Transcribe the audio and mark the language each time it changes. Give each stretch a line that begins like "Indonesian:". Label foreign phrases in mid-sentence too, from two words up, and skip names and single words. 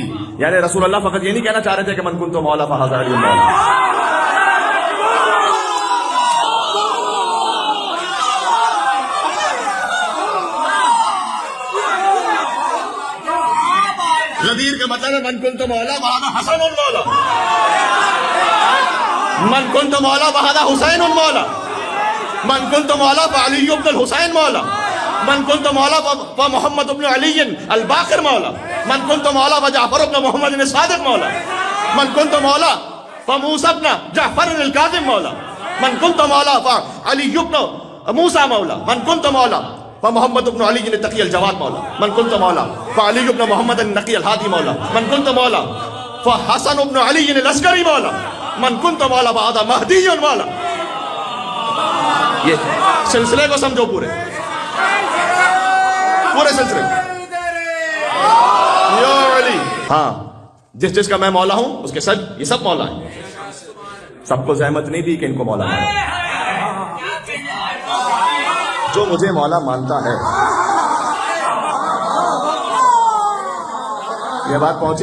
Urdu: یعنی رسول اللہ فقط یہ نہیں کہنا چاہ رہے تھے کہ
Arabic: من کنت مولا فہذا علی مولا.
Urdu: غدیر کے مطلب ہے
Arabic: من کنت مولا فہذا حسن مولا, من کنت مولا فہذا حسین مولا, من کنت مولا فعلی بن الحسین مولا, من کنت مولا فمحمد بن علی الباقر مولا, من کنت مولا فجعفر بن محمد الصادق مولا, من کنت مولا فموسى بن جعفر الكاظم مولا, من کنت مولا فعلی بن موسى مولا, من کنت مولا فمحمد بن علی التقی الجواد مولا, من کنت مولا فعلی بن محمد النقی الہادی مولا, من کنت مولا فحسن بن علی العسکری مولا, من کنت مولا فہذا مہدی مولا.
Urdu: یہ سلسلے کو سمجھو پورے سلسلے. یا علی, ہاں جس جس کا میں مولا ہوں اس کے سب یہ سب مولا ہیں. سب کو زحمت نہیں دی کہ ان کو مولا مانا. جو مجھے مولا مانتا ہے, یہ بات پہنچی.